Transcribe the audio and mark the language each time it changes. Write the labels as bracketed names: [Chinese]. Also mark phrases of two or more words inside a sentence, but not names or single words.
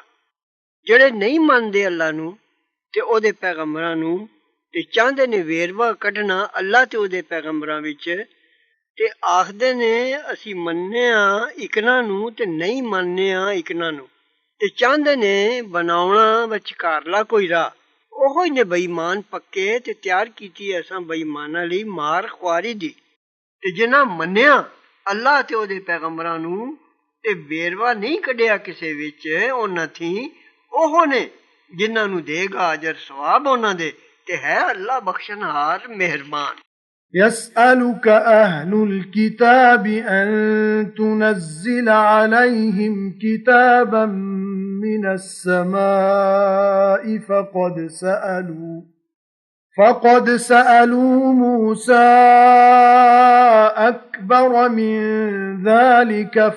[Punjabi] ਜਿਹੜੇ ਨਹੀਂ ਮੰਨਦੇ ਅੱਲਾ ਨੂੰ ਤੇ ਉਹਦੇ ਪੈਗੰਬਰਾਂ ਨੂੰ ਤੇ ਚਾਹੁੰਦੇ ਨੇ ਵੇਰਵਾ ਕੱਢਣਾ ਅੱਲਾ ਤੇ ਉਹਦੇ ਪੈਗੰਬਰਾਂ ਵਿੱਚ ਤੇ ਆਖਦੇ ਨੇ ਅਸੀਂ ਮੰਨਿਆ ਇਕਨਾਂ ਨੂੰ ਤੇ ਨਹੀਂ ਮੰਨਿਆ ਇਕਨਾਂ ਨੂੰ ਤੇ ਚਾਹੁੰਦੇ ਨੇ ਬਣਾਉਣਾ ਵਿਚਕਾਰਲਾ ਕੋਈ ਰਾਹ, ਉਹੋ ਹੀ ਨੇ ਬੇਈਮਾਨ ਪੱਕੇ ਤੇ ਤਿਆਰ ਕੀਤੀ ਅਸਾਂ ਬੇਈਮਾਨਾਂ ਲਈ ਮਾਰ ਖੁਆਰੀ ਦੀ। ਤੇ ਜਿਨ੍ਹਾਂ ਮੰਨਿਆ ਅੱਲਾ ਤੇ ਉਹਦੇ ਪੈਗੰਬਰਾਂ ਨੂੰ ਤੇ ਵੇਰਵਾ ਨਹੀਂ ਕੱਢਿਆ ਕਿਸੇ ਵਿੱਚ ਉਹਨਾਂ ਥੀ ਉਹ ਨੇ ਜਿਨ੍ਹਾਂ ਨੂੰ ਦੇਗਾ ਅਜਰ ਸਵਾਬ ਉਹਨਾਂ ਦੇ ਤੇ ਹੈ ਅੱਲਾ ਬਖਸ਼ਣਹਾਰ ਮਿਹਰਬਾਨ। [Arabic] يسألك أهل الكتاب أن تنزل عليهم كتابا من السماء فقد سألوا موسى أكبر من ذلك